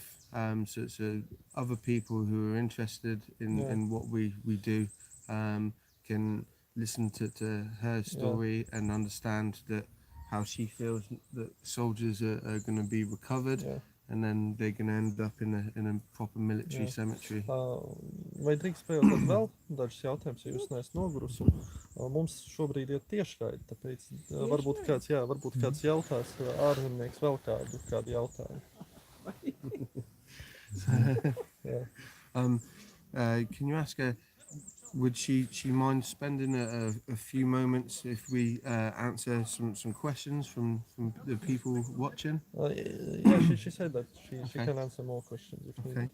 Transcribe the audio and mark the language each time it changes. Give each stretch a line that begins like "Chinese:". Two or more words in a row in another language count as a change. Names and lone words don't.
English: So other people who are interested in what we do can listen to her story and understand that how she feels that soldiers are going to be recovered. And then they're going to end up in a proper military cemetery.
Latvian: Vai drīkst pajautāt vēl dažus jautājumus, ja jūs neesat nogurusi? Mums šobrīd ir tiešraidi, tāpēc varbūt kāds jautās ārzemnieks vēl kādu jautājumu.
English: Can you ask her, would she mind spending a few moments if we answer some questions from the people watching? She said that she can answer more questions if needed.